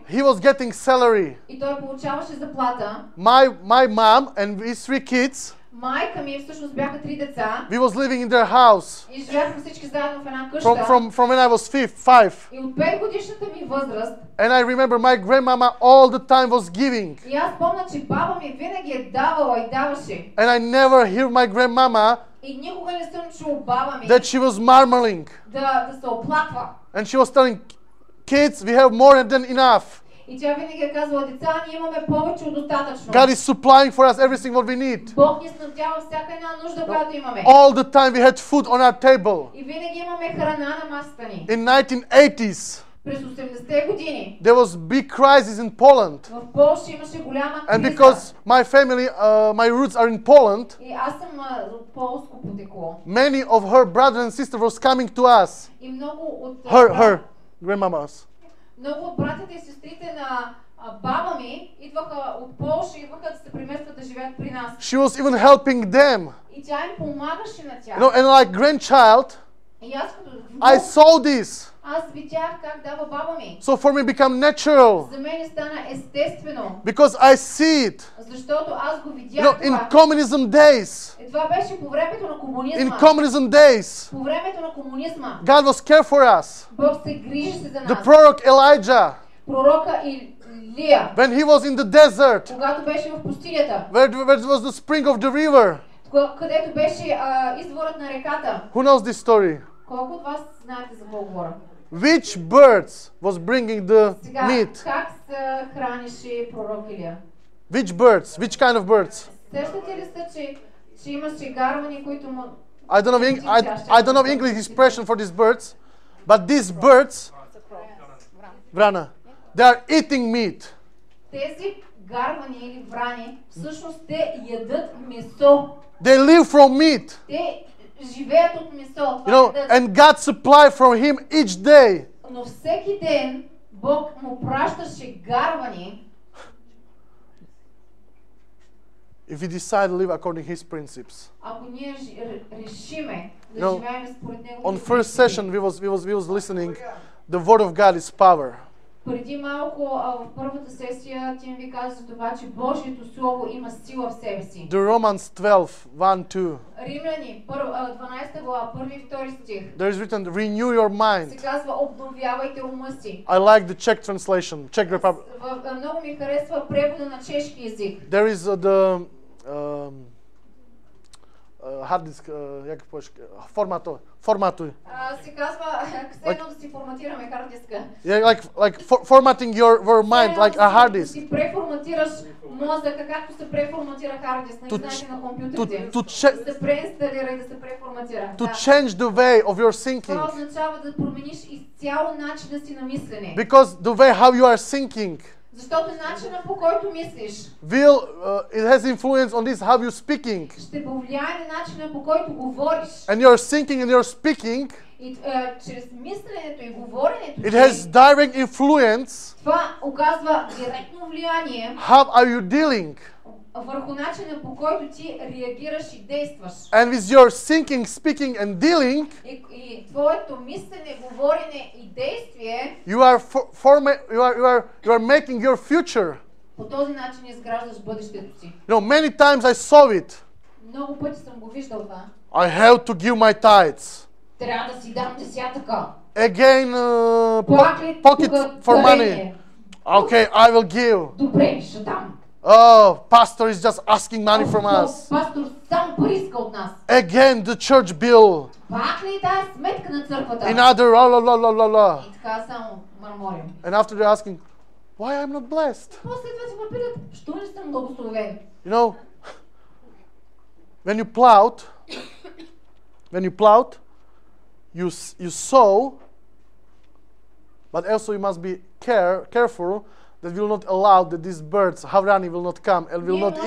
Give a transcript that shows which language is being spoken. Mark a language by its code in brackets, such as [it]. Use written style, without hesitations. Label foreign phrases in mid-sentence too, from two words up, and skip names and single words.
[en] He was getting salary. [bg] и той получаваше заплата, [en] My mom and his 3 kids, [bg] майка ми всъщност бяха 3 деца [en] we was living in their house [bg] и живяхме всички заедно в една къща. [en] from when I was 5. [bg] И от 5 годишната ми възраст, [en] And I remember my grandmama all the time was giving. [bg] и аз помня, че баба ми винаги е давала и даваше. [en] And I never hear my grandmama [bg] И никога не съм чул баба ми [en] that she was murmuring. [bg] да се оплаква. [en] And she was telling kids, we have more than enough. [bg] И тя винаги е казвала, деца, ние имаме повече от достатъчно. [en] God is supplying for us everything what we need. [bg] Бог ни снабдява всяка една нужда, която имаме. [en] All the time we had food on our table. [bg] И винаги имаме храна на масата ни. [en] In 1980s, [bg] През 80-те години [en] there was big crisis in Poland. [bg] в Полша имаше голяма [en] And [bg] криза. [en] because my family, my roots are in Poland, [bg] И аз съм от полско потекло. [en] many of her brothers and sisters was coming to us. [bg] И много от [en] Her grandmamas. [bg] много от братята и сестрите на баба ми идваха от Полша, идваха да се преместват да живеят при нас. [en] She was even helping them. [bg] И тя им помагаше на тях. [en] And like grandchild, [bg] И аз като [en] I [bg] внук, [en] saw this. [bg] аз видях как дава баба ми. [en] So for me become natural. [bg] За мен стана естествено, [en] Because I see it. [bg] защото аз го [en] You [bg] видях [en] know, in [bg] това. [en] communism days, [bg] Това беше по времето на [en] in [bg] комунизма. [en] communism days, [bg] По времето на комунизма. [en] God was care for us. [bg] Бог се грижеше за [en] The [bg] нас. [en] prorok Elijah, [bg] Пророка Илия, [en] when he was in the desert, [bg] когато беше в пустинята, [en] where was the spring of the river. [bg] където беше изворът на реката. [en] Who knows this story? [bg] Колко от вас знаете за какво говоря? [en] Which birds was bringing the [bg] Сега, [en] meat? [bg] как се хранеше пророк Илия? [en] Which birds? Which kind of birds? [bg] Сещате ли се, че имаше гарвани, които му... [en] I don't know. I don't know English expression for these birds, but these birds, vrana, they are eating meat. [bg] Тези гарвани или врани, всъщност те ядат месо. [en] They live from meat. [bg] Те живеят от месо. [en] You know, and God supply from him each day. [bg] Но всеки ден Бог му пращаше гарвани. [en] If we decide to live according to his principles. [bg] Ако ние решиме да [en] No, [bg] живеем според него. [en] On first session we was listening. The word of God is power. [bg] Преди малко в първата сесия Тим ви каза за това, че Божието Слово има сила в себе си. [en] The Romans 12, 1, 2. [bg] Римляни, 12 глава, 1 и 2 стих. [en] There is written, renew your [bg] Се [en] mind. [bg] казва, обновявайте ума си. [en] I like the Czech translation, Czech Republic. [bg] Много ми харесва превода на чешки език. [en] There is the hard disk, [pl] jak powiesz, [en] formatuj. [bg] Се казва, ксено да си форматираме хард диска. [en] Yeah, like formatting your mind like a hard [bg] Да [en] disk. [bg] си преформатираш мозъка, както се преформатира хард диск, не знаете на компютрите. [en] To [bg] Да се преинсталира и да се преформатира. [en] to change the way of your [bg] Това [en] thinking. [bg] означава да промениш изцяло начина си на мислене. [en] Because the way how you are thinking [bg] Защото начина по който мислиш [en] it has influence on this how you speaking. [bg] ще повлияе на начина по който говориш. [en] And your thinking and your speaking, [bg] И чрез мисленето и говоренето [en] it has [bg] ти, [en] direct influence. [bg] това оказва директно влияние [en] How are you dealing? [bg] върху начина по който ти реагираш и действаш. [en] And with your thinking, speaking and dealing, [bg] И твоето мислене, говорене и действие, [en] you are making your future. [bg] по този начин изграждаш бъдещето си. [en] You know, many times I saw it. [bg] Много пъти съм го виждал това. [en] I have to give my tithes. [bg] Трябва да си дам десятъка. [en] Again, [bg] Пак ли [en] pocket [bg] тук [en] for money. [bg] дарение? [en] Okay, I will give. [bg] Добре, ще дам. [en] Oh, pastor is just asking money from us. [bg] Пастор само пари иска от нас. [en] Again, the church bill. [bg] Пак ли тази сметка на църквата? [en] Another la la la la la. [bg] И така само мърморим. [en] And after they're asking, why I'm not blessed? [bg] После това си ме питат, що не съм благословен? [en] You know, when you plowed, you sow, but also you must be careful that will not allow that these birds, Havrani, will not come and will not [bg] Ние